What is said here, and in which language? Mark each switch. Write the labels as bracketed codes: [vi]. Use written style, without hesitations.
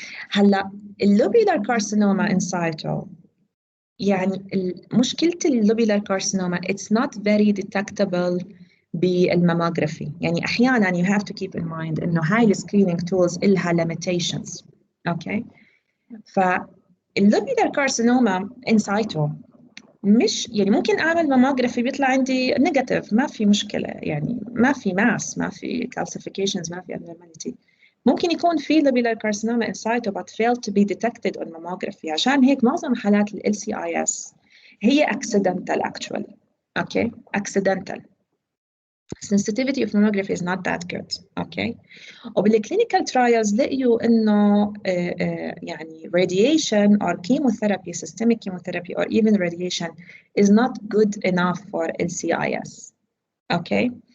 [en] هلا lobular carcinoma in situ [ar] يعني مشكلة [en] lobular carcinoma it's not very detectable [ar] بالماموجرافي. يعني أحياناً [en] you have to keep in mind [ar] إنه هاي السكرينينج [en] tools إلها limitations. Okay. lobular carcinoma in situ [ar] مش يعني ممكن أعمل ماموجرافي بيطلع عندي نيجاتيف ما في مشكلة يعني ما في ماس ما في calcifications ما في abnormality. ممكن يكون في [en] lobular carcinoma in situ but failed to be detected on mammography. [ar] عشان هيك معظم حالات ال LCIS هي [en] accidental actually. Okay, accidental. Sensitivity of mammography is not that good. Okay. [ar] وبالclinical trials لقيوا إنه يعني [en] radiation or chemotherapy, systemic chemotherapy or even radiation is not good enough for LCIS. Okay.